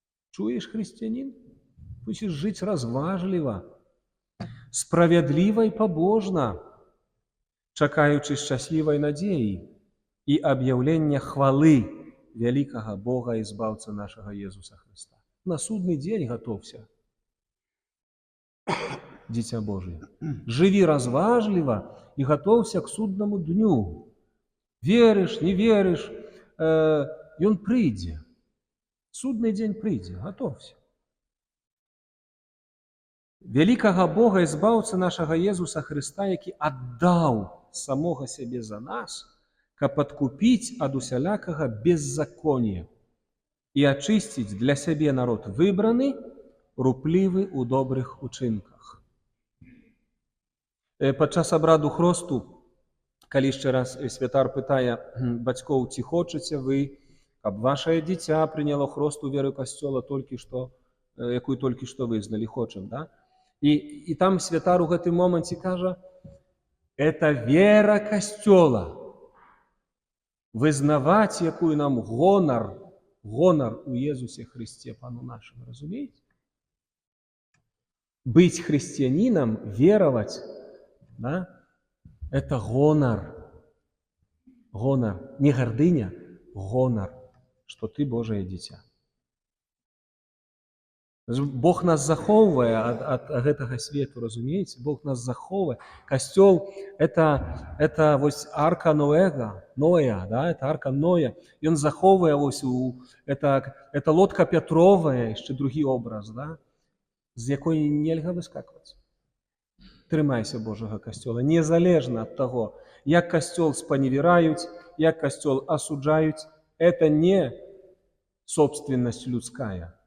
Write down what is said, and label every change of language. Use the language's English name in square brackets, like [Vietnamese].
[Belarusian] Чуешь, христианин? Будешь жить разважліва, справядліва і побожна, чакаючы шчаслівай надзеі і аб'яўлення хвалы вялікага Бога і збаўцы нашага Езуса Христа. [Russian] На судны дзень готовься, Дитя Божие. Живи разважліва і готовься к судному дню. Веришь, не веришь, [Belarusian] ён прыйдзе. [Russian] Судный день [Belarusian] прыйдзе, [Russian] готовься. [Belarusian] Вялікага Бога і збаўцы нашага Езуса Христа, які аддаў самога сябе за нас, каб адкупіць ад усялякага беззаконня і ачысціць для сябе народ выбраны, руплівы ў добрых учынках. Падчас абраду хросту, калі яшчэ раз святар пытае бацькоў, ці хочаце вы, каб вашае дзіця прыняло хрост у веры касцёла, якую толькі што вызналі, хочам, да? І там святар у гэтым моманце кажа, это вера касцёла. Вызнаваць, якую нам гонар у Езусе Христе, Пану нашему, [Russian] разумеете? Быть христианином, веровать, да, это гонор. Гонор. Не гордыня, гонор, что ты Божие дитя. [Belarusian] Бог нас захоўвае ад гэтага свету, разумееце? Бог нас захоўвае. Касцёл – это вось арка Ноя, да? [Russian] Это арка Ноя. [Belarusian] Ён захоўвае вось это лодка Пятровая, яшчэ другі образ, да? З якой нельга выскакваць. Трымайся Божага касцёла, незалежна ад таго, як касцёл спаневіраюць, як касцёл асуджаюць, [Russian] это не собственность людская.